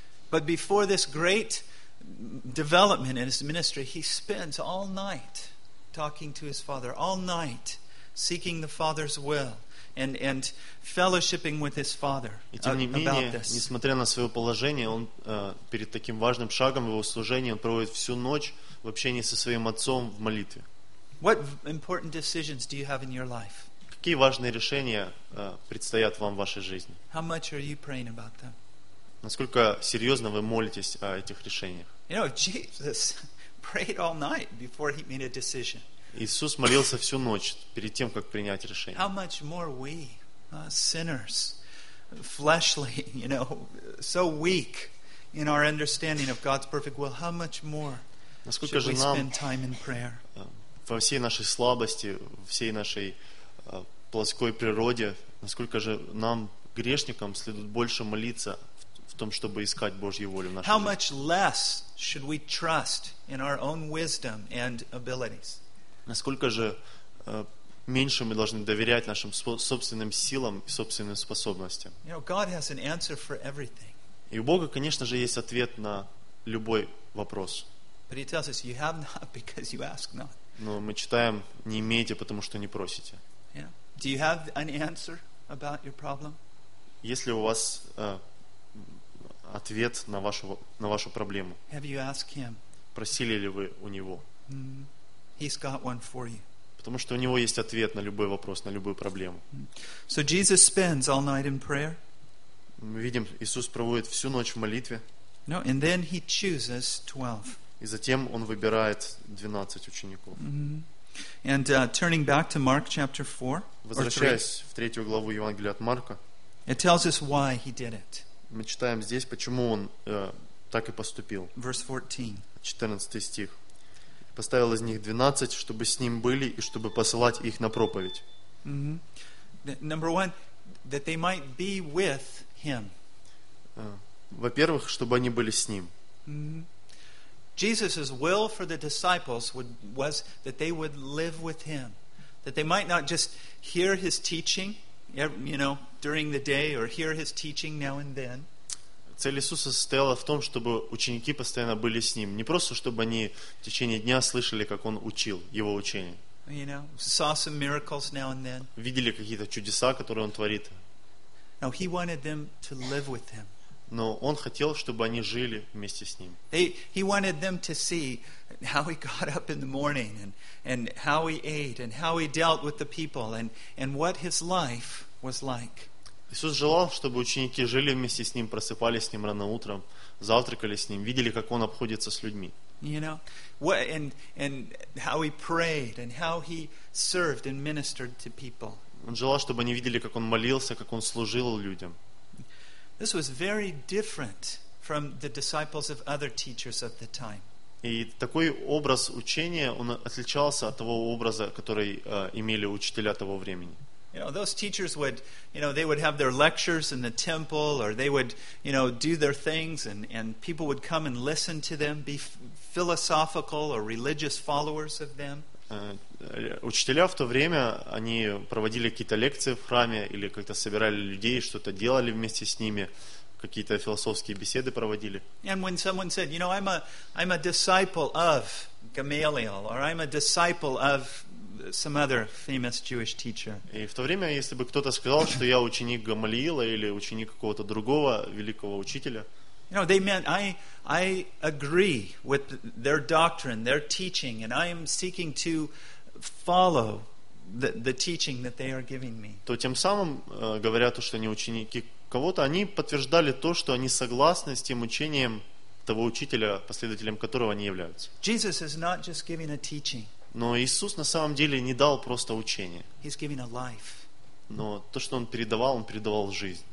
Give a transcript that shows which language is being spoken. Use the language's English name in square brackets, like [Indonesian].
[English] But before this great development in his ministry, he spends all night talking to his father, all night seeking the father's will and fellshipping with his father about this. [Russian] Несмотря на свое положение, он перед таким важным шагом в его служении, он проводит всю ночь в общении со своим отцом в молитве. [English] What important decisions do you have in your life? [Russian] Какие важные решения предстоят вам в вашей жизни? [English] How much are you praying about them? [Russian] Насколько серьезно вы молитесь о этих решениях? [English] You know, Jesus prayed all night before he made a decision. [Russian] Иисус молился всю ночь перед тем, как принять решение. [English] How much more we, sinners, fleshly, you know, so weak in our understanding of God's perfect will, how much more should we spend time in prayer? [Russian] Во всей нашей слабости, всей нашей плоской природе, насколько же нам, грешникам, следует больше молиться в том, чтобы искать Божью волю в нашей жизни? [English] How much less should we trust in our own wisdom and abilities? [Russian] Насколько же меньше мы должны доверять нашим собственным силам и собственным способностям? [English] You know, God has an answer for everything. [Russian] И у Бога, конечно же, есть ответ на любой вопрос. [English] But he tells us, you have not because you ask not. [Russian] Но мы читаем, не имеете, потому что не просите. [English] Yeah. Do you have an answer about your problem? [Russian] Есть ли у вас ответ на вашу проблему? [English] Have you asked him? [Russian] Просили ли вы у него? [English] He's got one for you. [Russian] Потому что у него есть ответ на любой вопрос, на любую проблему. [English] So Jesus spends all night in prayer. [Russian] Мы видим, Иисус проводит всю ночь в молитве. [English] No, and then he chooses 12. [Russian] И затем он выбирает 12 учеников. [English] And turning back to Mark chapter 4, [Russian] возвращаясь в третью главу Евангелия от Марка, [English] it tells us why he did it. [Russian] Мы читаем здесь, почему он так и поступил. [English] Verse 14. [Russian] 14 стих. Поставил из них 12, чтобы с ним были и чтобы посылать их на проповедь. [English] Number one, that they might be with him. [Russian] Во-первых, чтобы они были с ним. [English] Jesus' will for the disciples was that they would live with him, that they might not just hear his teaching, you know, during the day or hear his teaching now and then. [Russian] Цель Иисуса состояла в том, чтобы ученики постоянно были с ним, не просто чтобы они в течение дня слышали, как он учил его учение. [English] You know, saw some miracles now and then. [Russian] Видели какие-то чудеса, которые он творит. [English] No, he wanted them to live with him. [Russian] Но он хотел, чтобы они жили вместе с ним. [English] He wanted them to see how he got up in the morning and how he ate and how he dealt with the people and what his life was like. [Russian] Иисус желал, чтобы ученики жили вместе с ним, просыпались с ним рано утром, завтракали с ним, видели, как он обходится с людьми. [English] You know, and how he prayed and how he served and ministered to people. [Russian] Он желал, чтобы они видели, как он молился, как он служил людям. [English] This was very different from the disciples of other teachers of the time. [Russian] И такой образ учения, он отличался от того образа, который имели учителя того времени. [English] You know, those teachers would, you know, they would have their lectures in the temple, or they would, you know, do their things, and people would come and listen to them, be philosophical or religious followers of them. [Russian] Учителя в то время, они проводили какие-то лекции в храме или как-то собирали людей, что-то делали вместе с ними, какие-то философские беседы проводили. [English] And when someone said, you know, I'm a disciple of Gamaliel, or I'm a disciple of some other famous Jewish teacher. [Russian] И в то время, если бы кто-то сказал, что я ученик Гамалиила или ученик какого-то другого великого учителя, [English] you know, they meant I agree with their doctrine, their teaching, and I am seeking to follow the teaching that they are giving me. [Russian] То тем самым говоря то, что они ученики кого-то, они подтверждали то, что они согласны с тем учением того учителя, последователем которого они являются. [English] Jesus is not just giving a teaching. [Russian] Но Иисус на самом деле не дал просто учение. [English] He's giving a life. [Russian] Но то, что Он передавал жизнь.